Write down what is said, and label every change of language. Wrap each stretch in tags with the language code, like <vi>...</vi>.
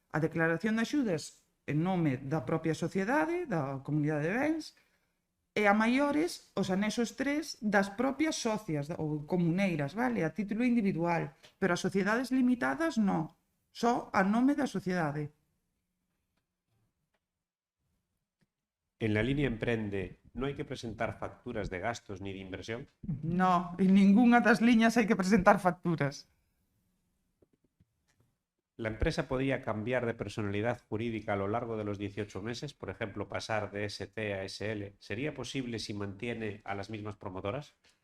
<gl>a declaración de axudas en nome da propia sociedade, da comunidade de bens, e a maiores os anexos 3 das propias socias ou comuneiras, vale? A título individual, pero as sociedades limitadas non, só a nome da sociedade.</gl> <es>En la línea Emprende, ¿no hay que presentar facturas de gastos ni de inversión?</es> <gl>No, en ningunha das liñas hai que presentar facturas.</gl> <es>¿La empresa podría cambiar de personalidad jurídica a lo largo de los 18 meses? Por ejemplo, pasar de ST a SL. ¿Sería posible si mantiene a las mismas promotoras?</es>